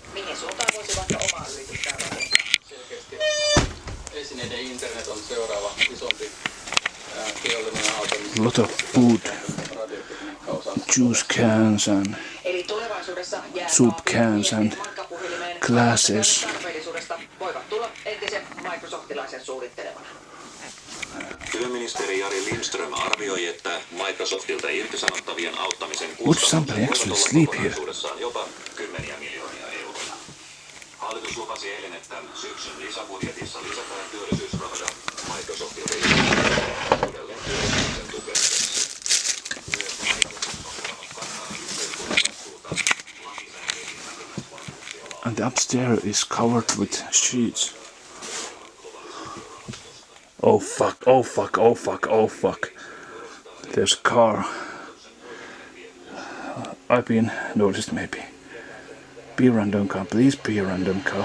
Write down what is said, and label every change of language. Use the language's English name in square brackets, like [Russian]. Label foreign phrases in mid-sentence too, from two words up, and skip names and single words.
[English] A lot of food, juice cans and soup cans and glasses. [Finnish] Työministeri Jari Lindström arvioi, että Microsoftilta irtisanottavien auttamisen kustannukset jopa 10 miljoonia euroja. Hallitus lupasi eilen, että syksyn lisäbudjetissa lisätään työllisyysrahoja Microsoftilta uudelleen työllisyyden tukemiseksi. Myös Microsoft kantaa yhteiskunnan vastuuta lakisääteisiin vähimmäisvaltuuksia. [English] And the upstairs is covered with sheets. Oh fuck, oh fuck, oh fuck, oh fuck. There's a car. I've been noticed maybe. Be a random car, please be a random car.